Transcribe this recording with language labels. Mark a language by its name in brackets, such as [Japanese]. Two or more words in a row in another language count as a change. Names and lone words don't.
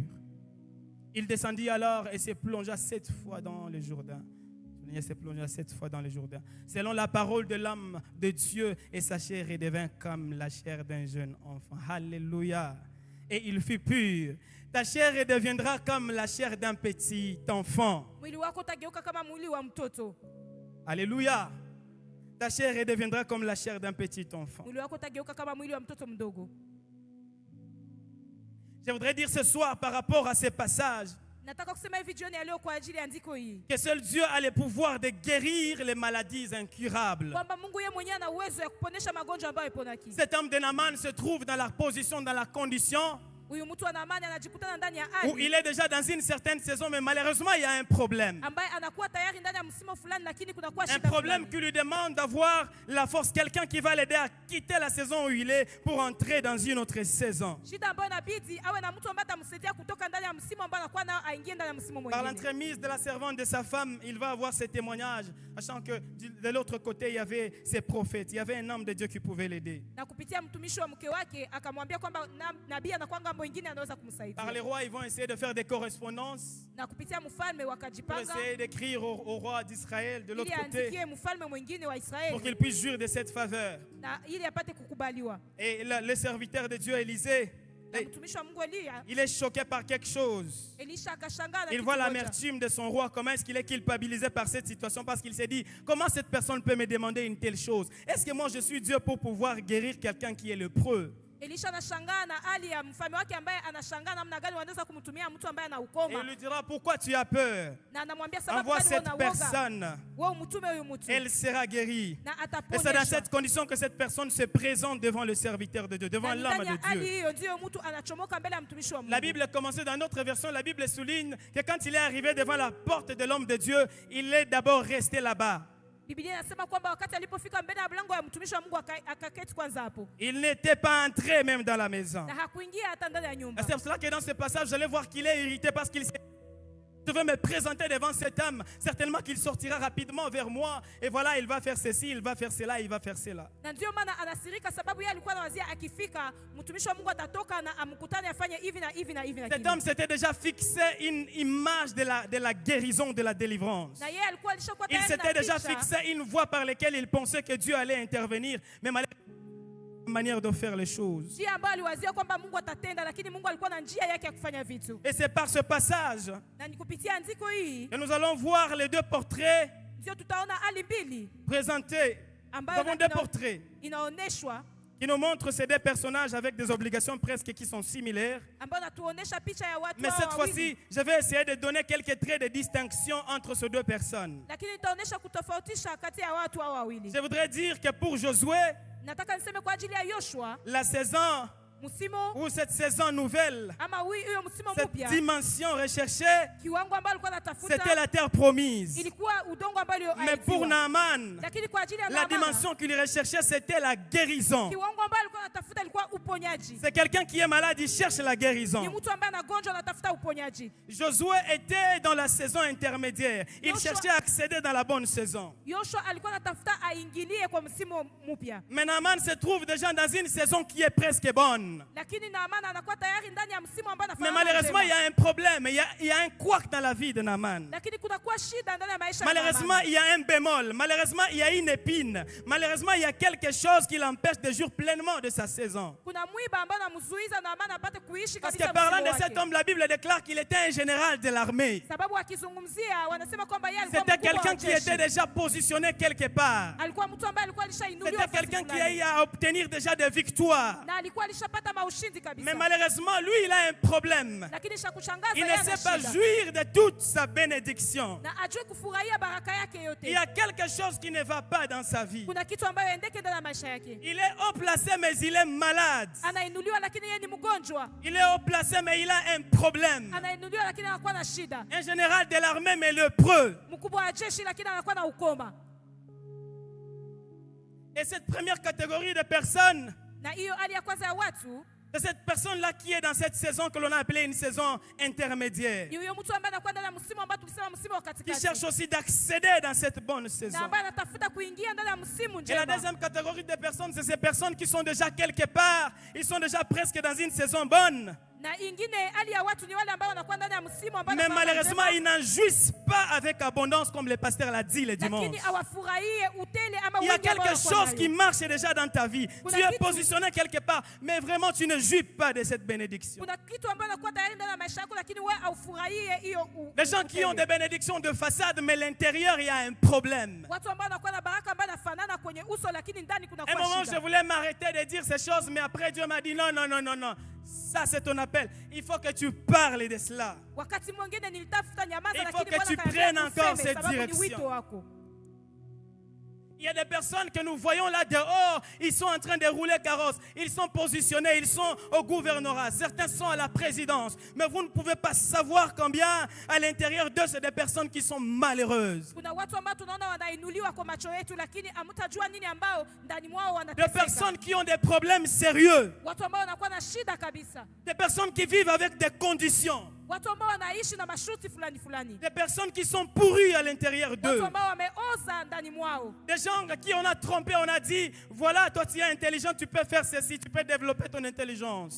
[French] Il descendit alors et se plongea 7 fois dans le Jourdain. Il se plongea 7 fois dans le Jourdain, selon la parole de l'âme de Dieu, et sa chair redevint comme la chair d'un jeune enfant. Alléluia. Et il fut pur. Ta chair redeviendra comme la chair d'un petit enfant. [Swahili] Mwili wako utageuka kama mwili wa mtoto. [French] Alléluia. Ta chair redeviendra comme la chair d'un petit enfant. [Swahili] Mwili wako utageuka kama mwili wa mtoto mdogo. [French] Je voudrais dire ce soir par rapport à ces passages [Swahili] Nataka kusema hivi jioni ya leo kwa ajili ya andiko hii. [French] que seul Dieu a le pouvoir de guérir les maladies incurables. [Swahili] Kwamba Mungu yeye mwenyewe ana uwezo ya kuponesha magonjwa ambayo iponaki. [French] Cet homme de Naaman se trouve dans la position, dans la condition [Swahili] Huyu mtu ana amani anajikutana ndani ya [French] où [Swahili] hali [French] il est déjà dans une certaine saison, mais malheureusement, il y a un problème. [Swahili] ambaye anakuwa tayari ndani ya msimu fulani, lakini kunakuwa [French] Un [Swahili] shida [French] problème [Swahili] fulani. [French] qui lui demande d'avoir la force, quelqu'un qui va l'aider à quitter la saison où il est pour entrer dans une autre saison. [Swahili] Shida ambayo inabidi awe na mtu ambaye atamsaidia kutoka ndani ya msimu ambao anakuwa nao aingie ndani ya msimu [French] Par [Swahili] mwingine. [French] l'entremise de la servante de sa femme, il va avoir ces témoignages, sachant que de l'autre côté, il y avait ses prophètes, il y avait un homme de Dieu qui pouvait l'aider. [Swahili] Na kupitia mtumishi wa mke wake akamwambia kwamba nabii anakuwa ngambo nyingine anaweza [French] Par [Swahili] kumsaidia. [French] les rois, ils vont essayer de faire des correspondances [Swahili] Na kupitia mfalme [French] pour [Swahili] wakajipanga [French] essayer d'écrire au roi d'Israël de [Swahili] ili [French] l'autre côté [Swahili] aandikie mfalme mwingine wa [French] pour [Swahili] Israeli [French] qu'il puisse jouir de cette faveur. [Swahili] na ili apate kukubaliwa. [French] Et le serviteur de Dieu, Élisée, [Swahili] Na mtumishi wa Mungu Elia, [French] il est choqué par quelque chose. [Swahili] Elisha akashangaa na [French] Il [Swahili] kitu [French] voit [Swahili] moja. [French] l'amertume de son roi. Comment est-ce qu'il est culpabilisé par cette situation? Parce qu'il s'est dit, comment cette personne peut me demander une telle chose? Est-ce que moi je suis Dieu pour pouvoir guérir quelqu'un qui est lépreux? [Swahili] Elisha anashangaa na hali ya mfalme wake ambaye anashangaa namna gani wanaweza kumtumia mtu ambaye ana [French] Et [Swahili] ukoma. [French] il lui dira, pourquoi tu as peur? [Swahili] Na anamwambia sababu [French] Envoie [Swahili] gani [French] cette [Swahili] una woga? [French] personne. [Swahili] Wewe mtume huyu mtu. [French] Elle sera guérie. [Swahili] Na [French] Et c'est dans [Swahili] ataponyeshwa. [French] cette condition que cette personne se présente devant le serviteur de Dieu, devant [Swahili] Na [French] l'homme [Swahili] ndani ya [French] de [Swahili] hali [French] Dieu. [Swahili] hiyo ndio mtu anachomoka mbele ya mtumishi wa Mungu. [French] La Bible commençait dans notre version, la Bible souligne que quand il est arrivé devant la porte de l'homme de Dieu, il est d'abord resté là-bas. [Swahili] Biblia inasema kwamba wakati alipofika mbele ya mlango ya mtumishi wa Mungu akaketi kwanza hapo. [French] Il n'était pas entré même dans la maison. [Swahili] Na hakuingia hata ndani ya nyumba. [French] C'est pour cela que dans ce passage, vous allez voir qu'il est irrité parce qu'il s'est... Je veux me présenter devant cet homme. Certainement qu'il sortira rapidement vers moi. Et voilà, il va faire ceci, il va faire cela, il va faire cela. [Swahili] Na ndio maana anasirika sababu yeye alikuwa anawazia akifika mtumishi wa Mungu atatoka na amkutane afanye hivi na hivi na hivi na [French] Cet homme s'était déjà fixé une image de la guérison, de la délivrance. [Swahili] Na yeye alikuwa alishakuwa [French] Il [Swahili] tayari [French] s'était [Swahili] na [French] déjà [Swahili] picha. [French] fixé une voie par laquelle il pensait que Dieu allait intervenir. Mais malheureusement, manière de faire les choses. [Swahili] Njia ambayo aliwazia kwamba Mungu atatenda, lakini Mungu alikuwa na njia yake ya kufanya vitu. [French] Et c'est par ce passage [Swahili] Na ni kupitia andiko hii [French] que nous allons voir les deux portraits [Swahili] ndio tutaona hali mbili [French] présentés. Nous [Swahili] ambayo [French] avons deux portraits [Swahili] inaoneshwa [French] qui nous montrent ces deux personnages avec des obligations presque qui sont similaires. [Swahili] ambayo natuonesha picha ya watu [French] Mais [Swahili] hao [French] cette [Swahili] wawili. [French] fois-ci, je vais essayer de donner quelques traits de distinction entre ces deux personnes. [Swahili] Lakini nitaonesha kutofautisha kati ya watu hao wawili. [French] Je voudrais dire que pour Josué, [Swahili] Nataka niseme kwa ajili ya Yoshua, [French] la saison [Swahili] msimu [French] ou cette saison nouvelle, [Swahili] ama huyo msimu [French] cette [Swahili] mpya, [French] dimension recherchée, [Swahili] kiwango ambacho alikuwa [French] c'était [Swahili] anatafuta [French] la terre promise. [Swahili] ilikuwa udongo ambao [French] Mais pour [Swahili] ulioahidiwa. [French] Naaman, [Swahili] Lakini kwa ajili ya [French] la [Swahili] Naamani, [French] dimension qu'il recherchait, c'était la guérison. [Swahili] kiwango ambao alikuwa anatafuta ilikuwa uponyaji. [French] C'est quelqu'un qui est malade, il cherche la [Swahili] Ni [French] guérison. [Swahili] mtu ambaye anagonjwa anatafuta uponyaji. [French] Josué était dans la saison intermédiaire. Il [Swahili] Joshua- [French] cherchait à accéder dans la bonne saison. [Swahili] Yoshua alikuwa anatafuta aingilie kwa msimu mpya. [French] Mais Naaman se trouve déjà dans une saison qui est presque bonne. [Swahili] Lakini Naamani anakuwa tayari ndani ya msimu ambao [French] Mais [Swahili] anafanana [French] malheureusement, il y [Swahili] njema. [French] a un problème, il y a un couac dans la vie de Naaman. [Swahili] Lakini kunakuwa shida ndani ya maisha ya [French] Malheureusement, [Swahili] Naamani. [French] il y a un bémol. Malheureusement, il y a une épine. Malheureusement, il y a quelque chose qui l'empêche de jouir pleinement de sa saison. [Swahili] Kuna mwiba ambao anamzuiza Naamani apate kuishi [French] Parce [Swahili] kabisa [French] que parlant [Swahili] msimu [French] de cet [Swahili] wake. [French] homme, la Bible déclare qu'il était un général de l'armée. [Swahili] Sababu akizungumzia wanasema kwamba yeye alikuwa [French] C'était [Swahili] mkubwa wa [French] quelqu'un qui [Swahili] jeshi. [French] était déjà positionné quelque part. [Swahili] Alikuwa mtu ambaye alikuwa alishainuliwa [French] C'était [Swahili] nafasi [French] quelqu'un qui a [Swahili] fulani. [French] eu à obtenir déjà des victoires. [Swahili] Na alikuwa alishapata maushindi kabisa. [French] Mais malheureusement, lui, il a un problème. [Swahili] Lakini cha kushangaza [French] Il [Swahili] yeye [French] ne [Swahili] ana [French] sait pas [Swahili] shida. [French] jouir de toute sa bénédiction. [Swahili] Na ajue kufurahia baraka yake [French] Il [Swahili] yote. [French] y a quelque chose qui ne va pas dans sa vie. [Swahili] Kuna kitu ambayo endeke ndani ya maisha yake. [French] Il est haut placé, mais il est malade. [Swahili] Anainuliwa lakini yeye ni mgonjwa. [French] Il est haut placé, mais il a un problème. [Swahili] Anainuliwa lakini anakuwa na shida. [French] Un général de l'armée, mais lépreux. [Swahili] Mkubwa wa jeshi lakini anakuwa na ukoma. [French] Et cette première catégorie de personnes, [Swahili] Na hiyo hali ya kwanza ya watu [French] c'est cette personne-là qui est dans cette saison que l'on a appelée une saison intermédiaire. [Swahili] ni huyo mtu ambaye anakuwa ndani ya msimu ambao tulisema msimu wa [French] Qui [Swahili] katikati. [French] cherche aussi d'accéder dans cette bonne [Swahili] Na [French] saison. [Swahili] ambaye anatafuta kuingia ndani ya msimu [French] Et la [Swahili] njema. [French] deuxième catégorie de personnes, c'est ces personnes qui sont déjà quelque part, ils sont déjà presque dans une saison bonne. [Swahili] Na ingine hali ya watu ni wale ambao wanakuwa ndani ya msimu ambao [French] Mais [Swahili] wanafanya [French] malheureusement, [Swahili] njema, [French] ils n'en jouissent pas avec abondance comme le pasteur l'a dit le dimanche. [Swahili] lakini hawafurahie utele ama [French] Il y a [Swahili] wingi ambao [French] quelque [Swahili] wanakuwa [French] chose qui [Swahili] nayo. [French] marche déjà dans ta vie. [Swahili] Kuna [French] Tu es [Swahili] kitu- [French] positionné quelque part, mais vraiment tu ne jouis pas de cette bénédiction. [Swahili] Kuna kitu ambacho anakuwa tayari ndani ya maisha yako lakini wewe haufurahie hiyo [French] Les gens qui ont [Swahili] utele. [French] des bénédictions de façade, mais l'intérieur, il y a un problème. [Swahili] Watu ambao wanakuwa na baraka ambayo inafanana kwenye uso lakini ndani kuna [French] À un moment, je voulais m'arrêter de dire ces choses, mais après Dieu m'a dit non, non, non, non, non. Ça, c'est ton appel. Il faut que tu parles de cela. [Swahili] Wakati mwingine nilitafuta nyamaza [French] Il faut [Swahili] lakini [French] que [Swahili] Bwana [French] tu [Swahili] akaniambia [French] prennes encore [Swahili] useme, [French] cette [Swahili] sababu ni [French] direction. [Swahili] wito wako. [French] Il y a des personnes que nous voyons là dehors, ils sont en train de rouler carrosse, ils sont positionnés, ils sont au gouvernorat, certains sont à la présidence, mais vous ne pouvez pas savoir combien à l'intérieur d'eux, c'est des personnes qui sont malheureuses. [Swahili] Kuna watu ambao tunaona wanainuliwa kwa macho yetu, lakini hamtajua nini ambao ndani mwao [French] Des [Swahili] wanateseka. [French] personnes qui ont des problèmes sérieux, [Swahili] Watu ambao wanakuwa na shida kabisa. [French] des personnes qui vivent avec des conditions, [Swahili] Watu ambao wanaishi na masharti fulani fulani. [French] des personnes qui sont pourries à l'intérieur [Swahili] Watu [French] d'eux. [Swahili] ambao wameoza ndani mwao. [French] Des gens à qui on a trompé, on a dit, voilà, toi tu es intelligent, tu peux faire ceci, tu peux développer ton intelligence.